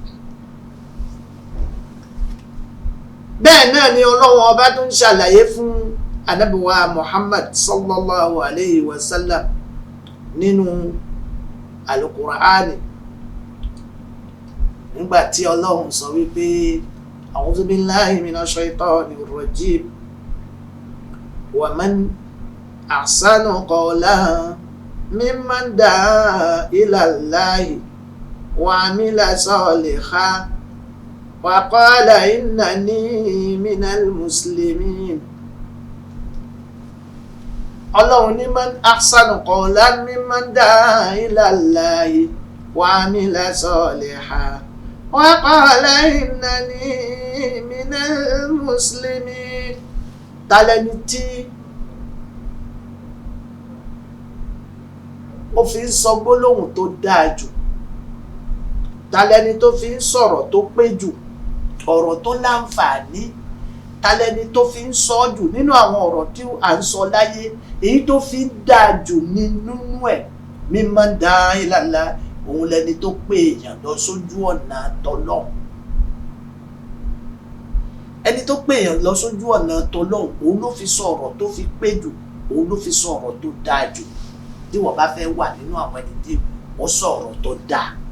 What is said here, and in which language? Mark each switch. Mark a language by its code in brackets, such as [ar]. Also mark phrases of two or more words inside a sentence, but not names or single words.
[yo] Bẹ́ẹ̀ náà ni Ọlọ́run ọba tó ń ṣàlàyé fún Ànábì wa Muhammad [ar] صلى الله عليه وسلم [yo] nínú Al-Qur'ani nígbàtí Ọlọ́run sọ wípé [ar] أعوذ بالله من الشيطان الرجيم ومن أحسن قولا ممن دعا إلى الله وعمل صالحا وقال إنني من المسلمين. [yo] Ọlọ́run ní [ar] من أحسن قولا ممن دعا إلى الله وعمل صالحا وقال إنني من المسلمين. [yo] Tálẹ́ni tí ó fi ń sọ gbólóhùn tó dáa jù, tálẹ́ni tó fi ń sọ̀rọ̀ tó pé jù, ọ̀rọ̀ tó láǹfààní, tálẹ́ni tó fi ń sọ jù nínú àwọn ọ̀rọ̀ tí à ń sọ láyé, èyí tó fi ń dáa jù nínú ẹ̀ [ar] ممن دعا إلى الله, [yo] òun lẹni tó pé èèyàn lọ sójú ọ̀nà tọlọ́hun. Ẹni tó pé èèyàn lọ sójú ọ̀nà tọlọ́hun, òun ló fi sọ ọ̀rọ̀ tó fi pé jù, òun ló fi sọ ọ̀rọ̀ tó dáa jù. Tí wọ́n bá fẹ́ wà nínú àwọn ẹni tí wọ́n sọ ọ̀rọ̀ tó dáa.